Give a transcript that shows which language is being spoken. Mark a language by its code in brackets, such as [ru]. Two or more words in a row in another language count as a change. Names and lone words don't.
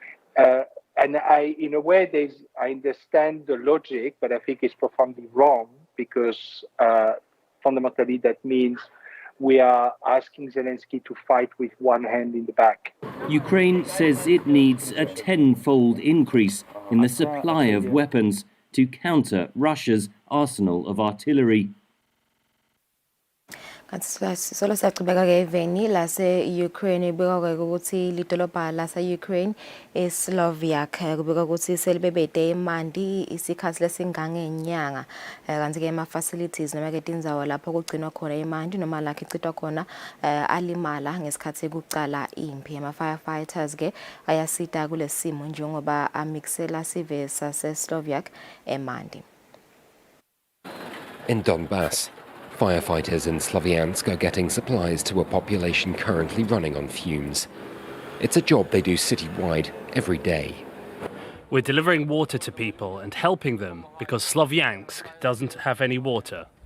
[en] And in a way, I understand the logic, but I think it's profoundly wrong, because fundamentally that means we are asking Zelensky to fight with one hand in the back. Ukraine says it needs a 10-fold increase in the supply of weapons to counter Russia's arsenal of artillery. [ss] Solo siyachubeka-ke eveni lase-Ukraine kubika ukuthi lidolobha lase-Ukraine eSloviak kubika ukuthi selibebede imandi isikhathi lesingangenyanga kanti-ke ama-facilities noma-ke tindzawo lapho kugcinwa khona imandi noma lakho ichithwa khona alimala ngesikhathi kucala impi. Ama-firefighters-ke ayasita kule simo njengoba amiksela sive sase-Sloviak emandi. [en] In Donbass, firefighters in Slavyansk are getting supplies to a population currently running on fumes. It's a job they do citywide every day. We're delivering water to people and helping them because Slavyansk doesn't have any water.